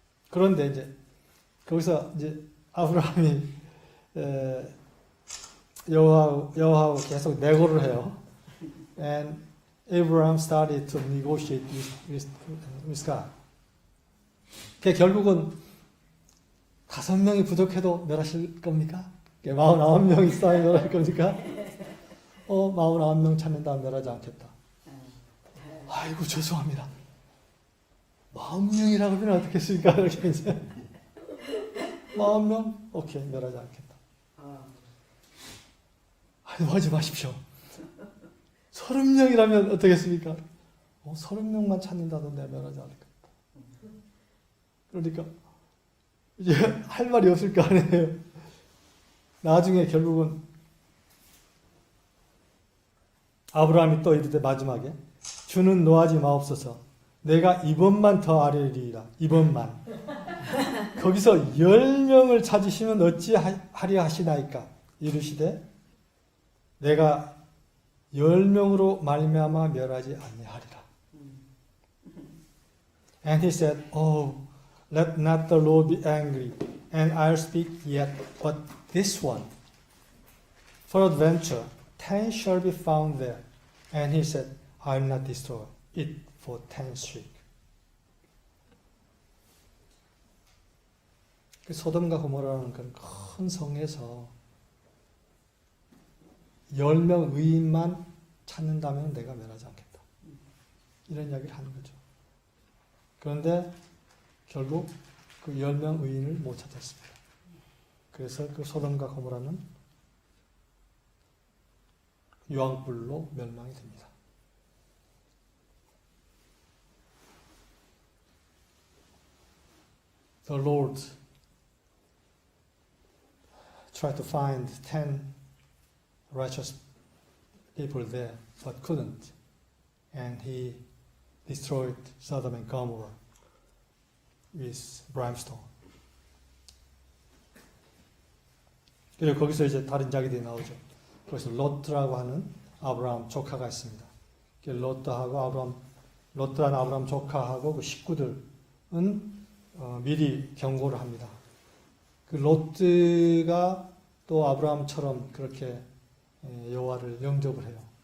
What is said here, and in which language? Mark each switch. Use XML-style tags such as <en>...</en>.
<ko>그런데 이제 거기서 이제 아브라함이 여호와하고 계속 내고를 해요.</ko> <en>And Abraham started to negotiate with God.</en> <ko>결국은 5명이 부족해도 멸하실 겁니까? 49명 있어야 멸할 겁니까? 49명 찾는다 멸하지 않겠다. 아이고 죄송합니다. 40명이라고 하면 어떻겠습니까? 이렇게 이제 40명? 오케이 멸하지 않겠다. 아이고 하지 마십시오. 30명이라면 어떻겠습니까? 30명만 찾는다도 내가 멸하지 않을 겁니다. 그러니까 이제 할 말이 없을 거 아니에요. 나중에 결국은 아브라함이 또 이르되 마지막에 주는 노하지 마옵소서 내가 이번만 더 아뢰리이다. 이번만. 거기서 10명을 찾으시면 어찌하리 하시나이까 이르시되 내가 10명으로 말미암아 멸하지 아니하리라.</ko> <en>And he said, Oh, let not the Lord be angry, and I'll speak yet but this one. Peradventure 10 shall be found there. And he said, I'll not destroy it for 10's sake.</en> <ko>그 소돔과 고모라는 그런 큰 성에서 10명 의인만 찾는다면 내가 멸하지 않겠다. 이런 이야기를 하는 거죠. 그런데 결국 그 10명 의인을 못 찾았습니다. 그래서 그 소돔과 고모라는 유황불로 멸망이 됩니다.</ko> <en>The Lord tried to find 10 righteous people there, but couldn't. And he destroyed Sodom and Gomorrah with brimstone.</en> <ko>그리고 거기서 이제 다른 이야기들이 나오죠. 그래서 롯라고 하는 아브라함 조카가 있습니다. 롯라는 아브라함 조카하고 그 식구들은 미리 경고를 합니다. 그 롯가 또 아브라함처럼 그렇게 여호와를 영접을 해요.</ko>